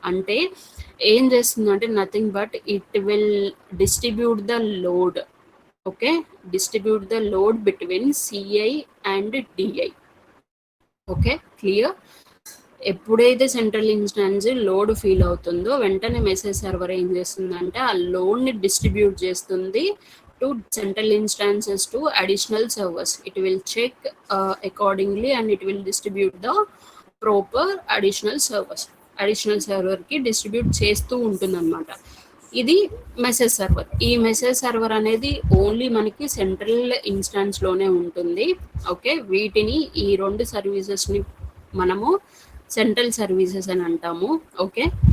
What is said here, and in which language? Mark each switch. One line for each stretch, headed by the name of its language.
Telugu: అంటే ఏం చేస్తుంది అంటే
English: Nothing but it will distribute the load, okay, distribute the load between CI and DI, okay, clear.
Telugu: ఎప్పుడైతే central instance load feel అవుతుందో వెంటనే మెసేజ్ సర్వర్ ఏం చేస్తుందంటే ఆ లోడ్ని డిస్ట్రిబ్యూట్ చేస్తుంది
English: to central instances to additional servers. It will check accordingly and it will distribute the proper additional servers.
Telugu: Additional సర్వర్కి distribute చేస్తూ ఉంటుంది అనమాట. ఇది మెసేజ్ సర్వర్. ఈ మెసేజ్ సర్వర్ అనేది ఓన్లీ మనకి సెంట్రల్ ఇన్స్టాన్స్లోనే ఉంటుంది, ఓకే. వీటిని ఈ 2 సర్వీసెస్ని మనము సెంట్రల్ సర్వీసెస్ అని అంటాము, ఓకే.